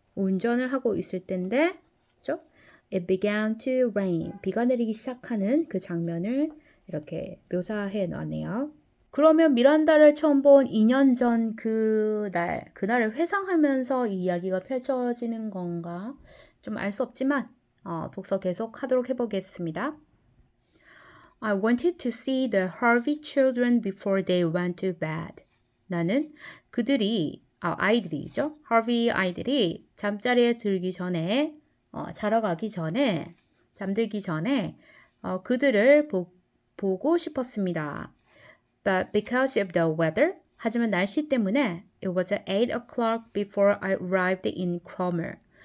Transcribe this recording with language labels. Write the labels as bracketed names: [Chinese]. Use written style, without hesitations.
[Korean] 운전을 하고 있을 때인데, 그죠? [English] It began to rain. [Korean] 비가 내리기 시작하는 그 장면을 이렇게 묘사해 놨네요. 그러면 미란다를 처음 본 2년 전 그날을 회상하면서 이 이야기가 펼쳐지는 건가? 좀 알 수 없지만 독서 계속 하도록 해보겠습니다. [English] I wanted to see the Harvey children before they went to bed. [Korean] 나는 그들이, 아이들이죠. Harvey 아이들이 잠자리에 들기 전에, 자러 가기 전에, 잠들기 전에 그들을 보고 싶었습니다. [English] But because of the weather, [Korean] 하지만 날씨 때문에 [English] it was 8 o'clock before I arrived in Cromer.